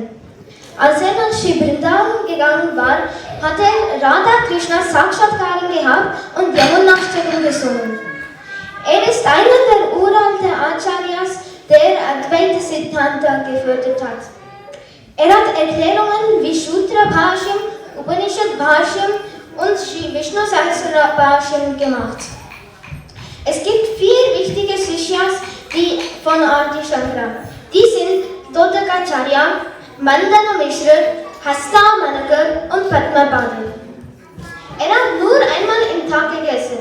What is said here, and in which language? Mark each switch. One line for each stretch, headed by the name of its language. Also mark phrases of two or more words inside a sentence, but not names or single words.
German: Als er nach Sri Vrindavan gegangen war, hat er Radha Krishna Sakshatkaram gehabt und Yamuna-Ashtakam gesungen. Er ist einer der uralten Acharyas, der Advaita Siddhanta gefördert hat. Er hat Erklärungen wie Sutra Bhashyam, Upanishad Bhashyam und Sri Vishnu Sahasrara Bhashyam gemacht. Es gibt 4 wichtige Sishyas von Adi Shankara. Die sind Todakacharya, Mandana Mishra, Hasta Manakar und Padma Padma. Er hat nur einmal im Tag gegessen.